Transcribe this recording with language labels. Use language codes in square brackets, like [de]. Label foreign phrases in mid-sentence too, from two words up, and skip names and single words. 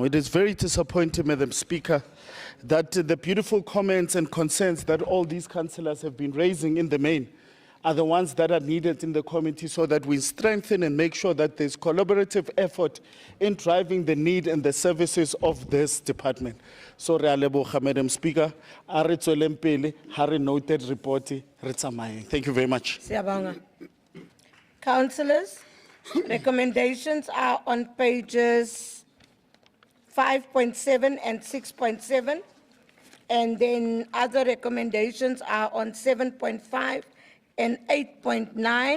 [en] It is very disappointing, Madam Speaker, that the beautiful comments and concerns that all these councillors have been raising in the main are the ones that are needed in the committee so that we strengthen and make sure that there's collaborative effort in driving the need and the services of this department. So, [tn] re a leboga, [en] Madam Speaker, [tn] a re tsweleng pele, ha re [en] noted report, [tn] re tsamayeng. [en] Thank you very much. Siyabonga. Councillors, recommendations are on pages 5.7 and 6.7, and then other recommendations are on 7.5 and 8.9.